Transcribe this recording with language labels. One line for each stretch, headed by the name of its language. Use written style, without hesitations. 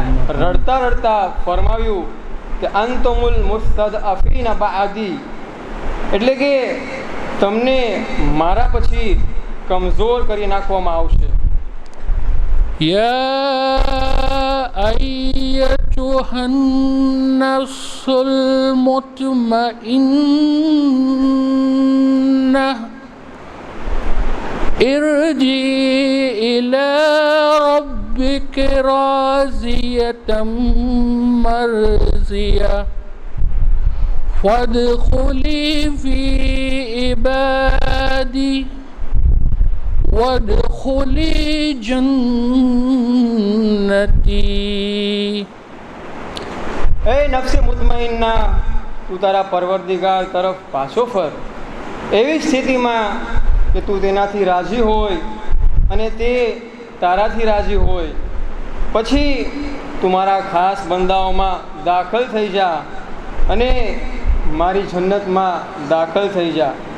Gujarati: રડતા રડતા ફરમાવ્યું કે
Arabic: અંતુમુલ મુસ્તઝઅફીન બઅદી,
Gujarati: એટલે કે તમને મારા પછી કમજોર કરી નાખવામાં આવશે.
Arabic: يا أيتها النفس المطمئنة ارجعي إلى ربك راضية مرضية فادخلي في عبادي وادخلی جنتی.
Gujarati: એ નફ્સે મુતમઈન્ના, તું તારા પરવરદિગાર તરફ પાછો ફર એવી સ્થિતિમાં કે તું તેનાથી રાજી હોય અને તે તારાથી રાજી હોય. પછી તું મારા ખાસ બંદાઓમાં દાખલ થઈ જા અને મારી જન્નતમાં દાખલ થઈ જા.